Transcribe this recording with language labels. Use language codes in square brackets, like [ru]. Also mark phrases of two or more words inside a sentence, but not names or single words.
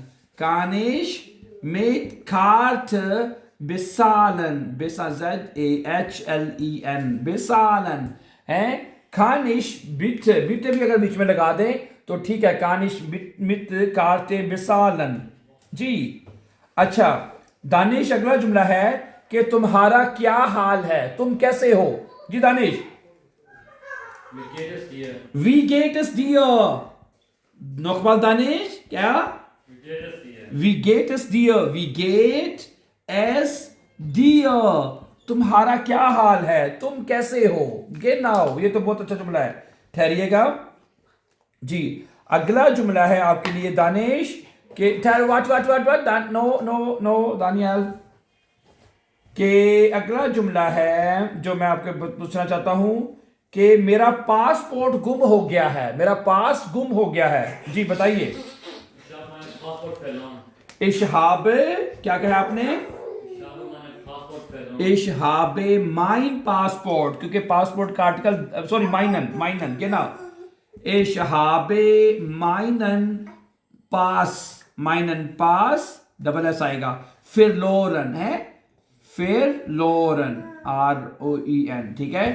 [de] Kann ich mit Karte bezahlen? B-Z-E-H-L-E-N. Bezahlen. Kann ich bitte, bitte [hi] भी अगर बीच में लगा दें तो ठीक है। [de] Kann ich mit Karte bezahlen? [hi] जी अच्छा दानिश अगला जुमला है कि तुम्हारा क्या हाल है, तुम कैसे हो? जी दानिश [de] Wie geht es dir? Wie geht es dir? Nochmal दानिश क्या? Wie geht es dir? Wie geht es dir? Wie geht es dir? [hi] तुम्हारा क्या हाल है, तुम कैसे हो? genau, ये तो बहुत अच्छा जुमला है, ठहरिएगा। जी अगला जुमला है आपके लिए दानिश के what नो दानियल के अगला जुमला है जो मैं आपके पूछना चाहता हूं कि मेरा पासपोर्ट गुम हो गया है, मेरा पास गुम हो गया है। जी बताइए। [de] Ich habe mein Passwort verloren. Ich habe [hi] क्या कहा आपने? [de] Ich habe mein Passwort verloren. Ich habe mein [hi] पासपोर्ट, क्योंकि पासपोर्ट का [en] article sorry [de] meinen, meinen [hi] के ना। [de] Ich habe meinen Pass, meinen Pass [en] double s [hi] आएगा, फिर लोरन है, फिर लोरन ROEN, ठीक है।